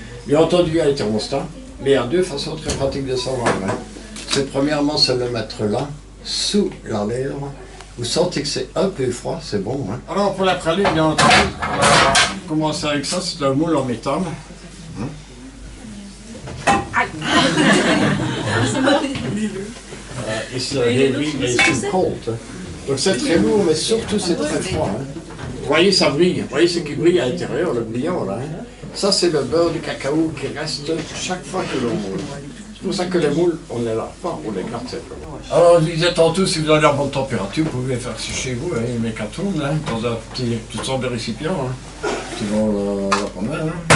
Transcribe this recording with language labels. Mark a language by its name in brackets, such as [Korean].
[French] Bien entendu il y a les thermostats, mais il y a deux façons très pratiques de savoir. C'est premièrement se le mettre là, sous la lèvre. Vous sentez que c'est un peu froid, c'est bon. Alors pour la praline, bien entendu, on va commencer avec ça, c'est un moule en métal. [English] It's heavy and it's too cold. [French] Donc c'est très lourd, mais surtout c'est très froid. Vous voyez, ça brille. Vous voyez ce qui brille à l'intérieur, le brillant là. Ça c'est le beurre de cacao qui reste chaque fois que l'on moule. C'est pour ça que les moules, on ne les lave pas, on les garde simplement. Alors je disais tantôt, si vous avez la bonne température, vous pouvez faire ça chez vous, une mécatron, dans un petit, toutes sortes de récipients, qui vont la prendre.